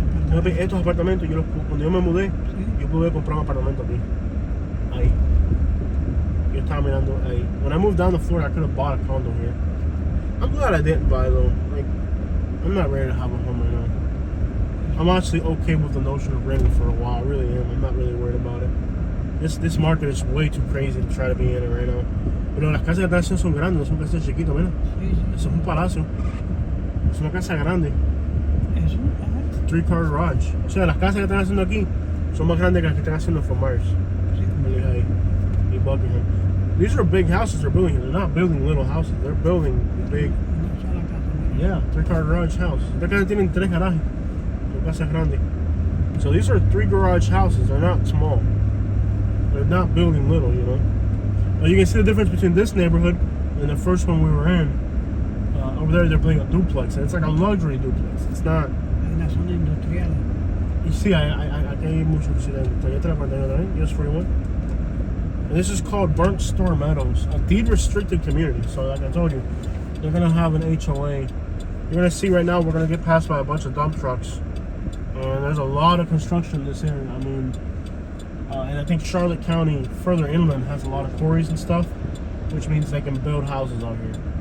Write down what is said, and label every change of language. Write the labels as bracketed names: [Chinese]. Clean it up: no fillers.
[Spanish] Papi, estos apartamentos, cuando yo me mudé, Sí. yo pude comprar un apartamento aquí. Ahí. Yo estaba mirando ahí. [English] When I moved down to Florida, I could have bought a condo here. I'm glad I didn't buy though. Like, I'm not ready to have a home right now. I'm actually okay with the notion of renting for a while. I really am. I'm not really worried about it. This market is way too crazy to try to be in it right now. [Spanish] Pero las casas que están haciendo son grandes, no son casas chiquitas, mira. Sí, sí. Eso es un palacio. Es una casa grande. Es un... ah, [English] 3-car garage. [Spanish] O sea, las casas que están haciendo aquí son más grandes que las que están haciendo en Fort Myers. sí, como- Lehigh y Buckingham. [English] These are big houses they're building here. They're not building little houses. They're building big. [Spanish] Una sola casa. [English] Yeah, 3-car garage house. [Spanish] Estas casas tienen 3 garajes. Son casas grandes. [English] So these are 3 garage houses. They're not small. They're not building little, you know. But you can see the difference between this neighborhood and the first one we were in. Over there, they're building a duplex, and it's like a luxury duplex. It's not. [Spanish] Hay una zona industrial. [English] You see, [Spanish] aquí hay mucho accidente. Toyota la 49, US 41. [English] And this is called Burnt Store Meadows, a deed-restricted community. So, like I told you, they're gonna have an HOA. You're gonna see right now, we're gonna get passed by a bunch of dump trucks, and there's a lot of construction in this area. I mean, and I think Charlotte County, further inland, has a lot of quarries and stuff, which means they can build houses out here.